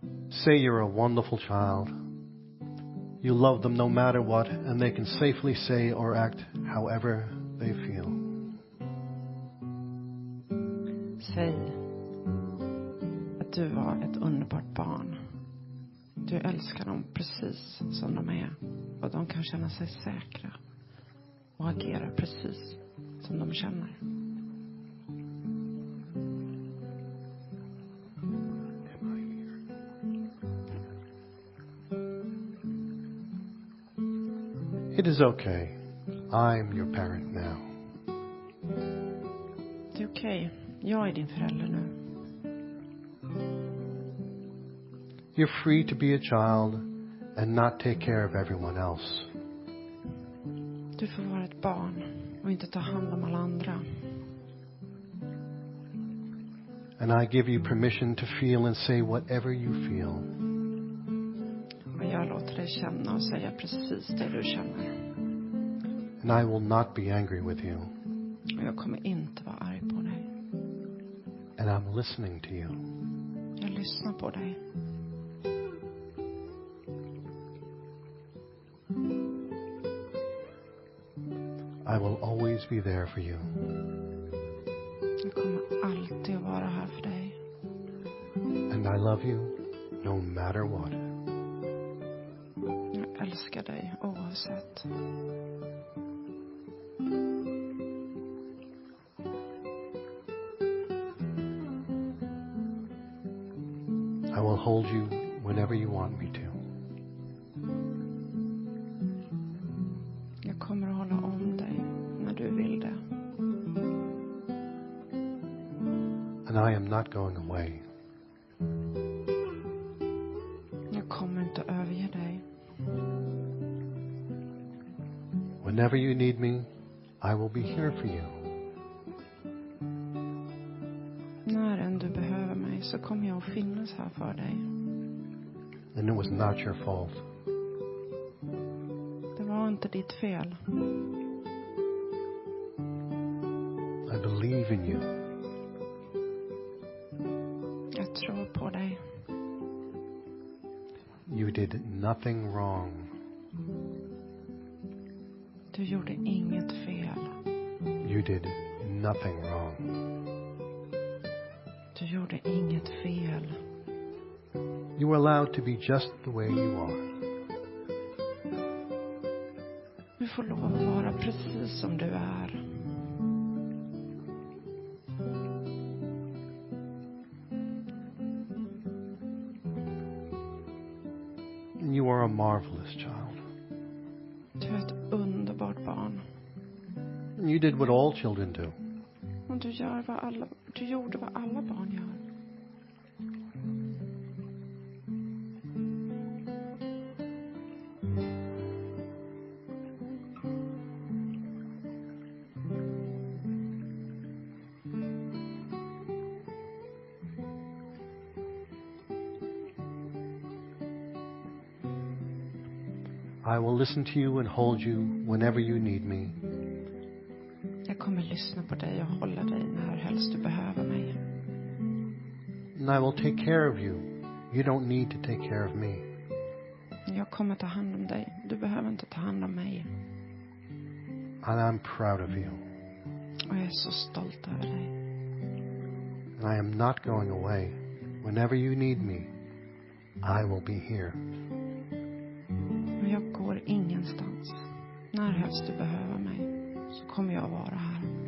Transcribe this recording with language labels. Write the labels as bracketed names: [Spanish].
[English] Say you're a wonderful child. You love them no matter what, and they can safely say or act however they feel. [Swedish] Säg att du var ett underbart barn. Du älskar dem precis som de är. Och de kan känna sig säkra. Och agera precis som de känner. [English] It is okay. I'm your parent now. [Swedish] Det är okej. Jag är din förälder nu. [English] You're free to be a child and not take care of everyone else. [Swedish] Du får vara ett barn och inte ta hand om alla andra. [English] And I give you permission to feel and say whatever you feel. [Swedish] Och jag låter dig känna och säga precis det du känner. [English] And I will not be angry with you. [Swedish] Och jag kommer inte vara arg på dig. [English] And I'm listening to you. [Swedish] Jag lyssnar på dig. [English] I will always be there for you. [Swedish] Jag kommer alltid att vara här för dig. [English] And I love you no matter what. [Swedish] Jag älskar dig oavsett. [English] I will hold you whenever you want me to. [Swedish] Jag kommer att hålla om dig när du vill det. [English] And I am not going away. [Swedish] Jag kommer inte överge dig. [English] Whenever you need me, I will be here for you. [Swedish] När än du behöver mig så kommer jag att finnas här för dig. [English] And it was not your fault. [Swedish] Det var inte ditt fel. [English] I believe in you. [Swedish] Jag tror på dig. [English] You did nothing wrong. [Swedish] Du gjorde inget fel. [English] You did nothing wrong. [Swedish] Du gjorde inget fel. [English] You were allowed to be just the way you are. [Swedish] Du får lov att vara precis som du är. [English] And you are a marvelous child. [Swedish] Du är ett underbart barn. [English] And you did what all children do. [Swedish] Och du gjorde vad alla barn gör. [English] I will listen to you and hold you whenever you need me. [Swedish] Jag kommer lyssna på dig och hålla dig när helst du behöver mig. [English] And I will take care of you. You don't need to take care of me. [Swedish] Jag kommer ta hand om dig. Du behöver inte ta hand om mig. [English] And I'm proud of you. [Swedish] Och jag är så stolt över dig. [English] And I am not going away. Whenever you need me, I will be here. [Swedish] Och jag går ingenstans. När helst du behöver mig så kommer jag vara här.